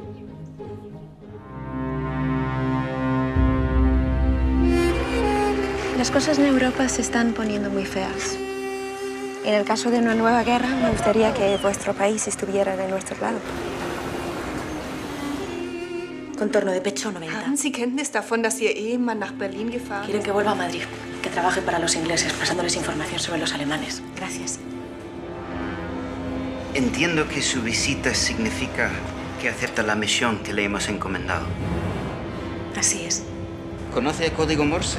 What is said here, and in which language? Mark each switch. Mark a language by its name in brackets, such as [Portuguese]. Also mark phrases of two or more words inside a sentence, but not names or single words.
[Spanish] Las cosas en Europa se están poniendo muy feas. En el caso de una nueva guerra, me gustaría que vuestro país estuviera de nuestro lado. Contorno de pecho 90. [German] Haben Sie Kenntnis davon, dass Ihr Ehemann nach Berlin gefahren [Spanish] Quieren [German] ist? [Spanish] que vuelva a Madrid, que trabaje para los ingleses, pasándoles información sobre los alemanes. Gracias. Entiendo que su visita significa que acepta la misión que le hemos encomendado. Así es. ¿Conoce el código Morse?